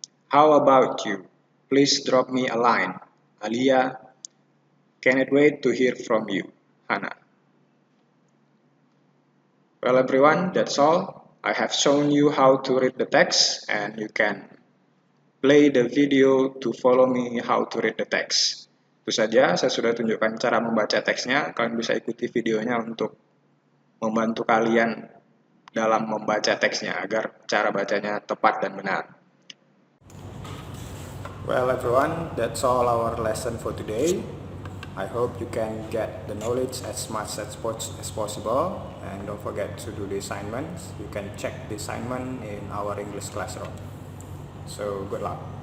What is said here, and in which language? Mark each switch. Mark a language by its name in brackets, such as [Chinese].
[English] How about you? Please drop me a line. Alia, Cannot wait to hear from you, Hannah. Well everyone, that's all. I have shown you how to read the text and you can play the video to follow me how to read the text. [Indonesian] Itu saja, saya sudah tunjukkan cara membaca teksnya. Kalian bisa ikuti videonya untuk membantu kalian dalam membaca teksnya agar cara bacanya tepat dan benar. [English] Well everyone, that's all our lesson for today. I hope you can get the knowledge as much as possible, and don't forget to do the assignments. You can check the assignment in our English classroom. So good luck.